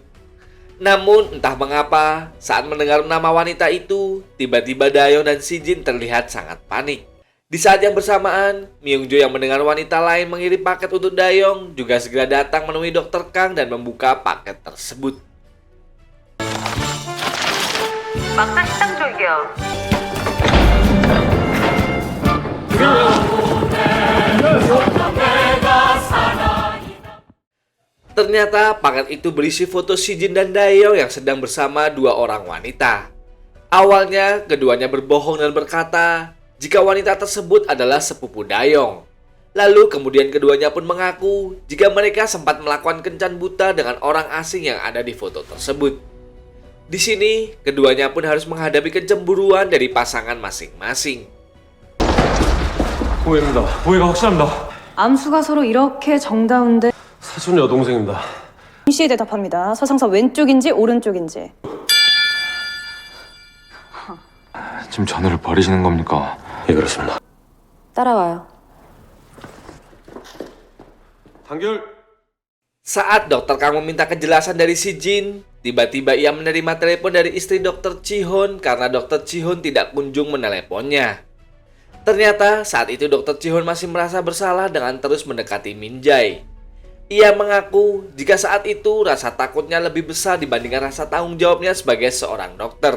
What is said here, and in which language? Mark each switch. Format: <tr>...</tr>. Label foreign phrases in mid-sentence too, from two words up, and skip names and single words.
<id>Namun entah mengapa, saat mendengar nama wanita itu, tiba-tiba Dayong dan si Jin terlihat sangat panik. Di saat yang bersamaan, Myungjo yang mendengar wanita lain mengirim paket untuk Dayong juga segera datang menemui Dr. Kang dan membuka paket tersebut.</id> <ko>막상 식당 쪽이요.</ko> <id>Ternyata paket itu berisi foto si Jin dan Dayong yang sedang bersama dua orang wanita. Awalnya, keduanya berbohong dan berkata jika wanita tersebut adalah sepupu Dayong. Lalu kemudian keduanya pun mengaku jika mereka sempat melakukan kencan buta dengan orang asing yang ada di foto tersebut. Di sini, keduanya pun harus menghadapi kecemburuan dari pasangan masing-masing.</id> <ko>오해입니다. 오해가 확실합니다. 암수가 서로 이렇게 정다운데 사촌 여동생입니다. 동시에 대답합니다. 서상사 왼쪽인지 오른쪽인지. 지금 전우를 버리시는 겁니까? 예, 그렇습니다. 따라와요. 단결.</ko> <id>Saat Dr. Kang meminta kejelasan dari si Jin, tiba-tiba ia menerima telepon dari istri Dr. Chihon karena Dr. Chihon tidak kunjung meneleponnya. Ternyata saat itu Dr. Chihon masih merasa bersalah dengan terus mendekati Minjai. Ia mengaku jika saat itu rasa takutnya lebih besar dibandingkan rasa tanggung jawabnya sebagai seorang dokter.</id>